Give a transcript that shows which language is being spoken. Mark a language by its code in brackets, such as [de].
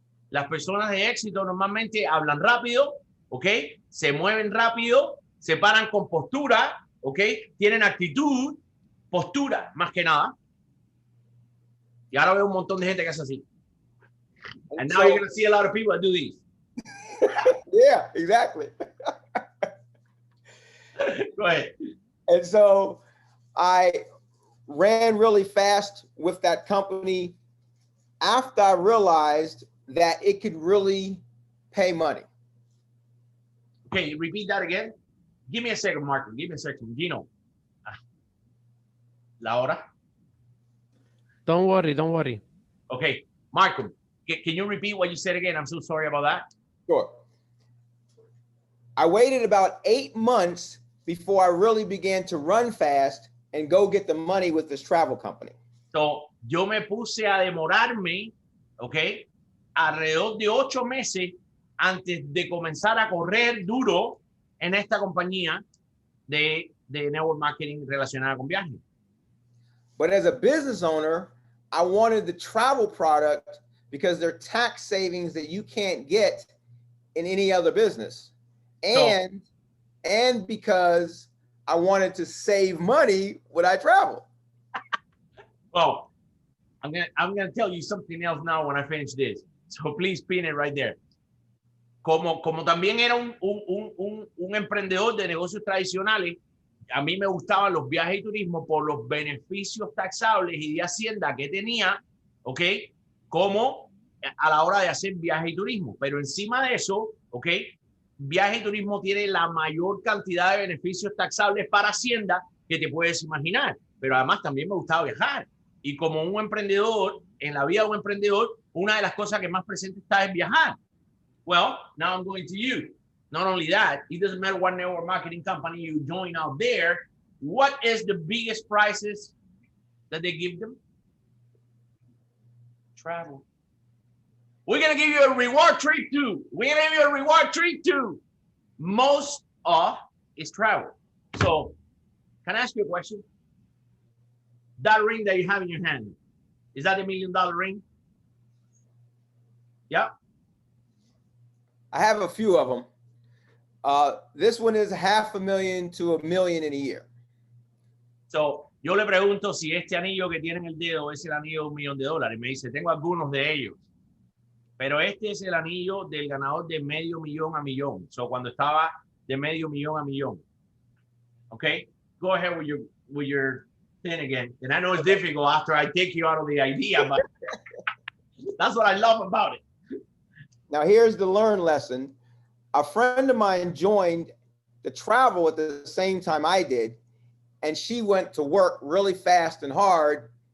[es] Las personas de éxito normalmente hablan rápido, ¿ok? Se mueven rápido, se paran con postura, ¿ok? Tienen actitud, postura, más que nada. Y ahora veo un montón de gente que hace así. [en] And now you're going to see a lot of people that do these. Yeah, exactly. Go ahead. And so I ran really fast with that company after I realized that it could really pay money. Okay, repeat that again. Give me a second, Marco. Give me a second. Gino. [es] La hora. [en] Don't worry. Okay, Marco, can you repeat what you said again? I'm so sorry about that. Sure. I waited about 8 months before I really began to run fast and go get the money with this travel company. [es] So, yo me puse a demorarme, okay, alrededor de 8 meses antes de comenzar a correr duro en esta compañía de network marketing relacionada con viajes. [en] But as a business owner, I wanted the travel product because they're tax savings that you can't get in any other business. And because I wanted to save money when I travel. Well, I'm gonna tell you something else now when I finish this. So please pin it right there. [es] Como también era un emprendedor de negocios tradicionales, a mí me gustaban los viajes y turismo por los beneficios taxables y de Hacienda que tenía, ¿ok? Como a la hora de hacer viaje y turismo. Pero encima de eso, ¿ok? Viaje y turismo tiene la mayor cantidad de beneficios taxables para Hacienda que te puedes imaginar. Pero además también me gustaba viajar. Y como un emprendedor, en la vida de un emprendedor, una de las cosas que más presente está es viajar. [en] Well, now I'm going to you. Not only that, it doesn't matter what network marketing company you join out there. What is the biggest prizes that they give them? Travel. We're going to give you a reward trip too. We're going to give you a reward trip too. Most of is travel. So, can I ask you a question? That ring that you have in your hand, is that $1 million ring? Yeah. I have a few of them. This one is $500,000 to $1 million in a year. [es] So, yo le pregunto si este anillo que tiene en el dedo es el anillo de $1 millón. Me dice, tengo algunos de ellos. Pero este es el anillo del ganador de $500,000 a $1 millón. So, cuando estaba de $500,000 a $1 millón. [en] Okay? Go ahead with your thing again. And I know it's difficult after I take you out of the idea, but that's what I love about it. Now, here's the learn lesson. A friend of mine joined the travel at the same time I did, and she went to work really fast and hard.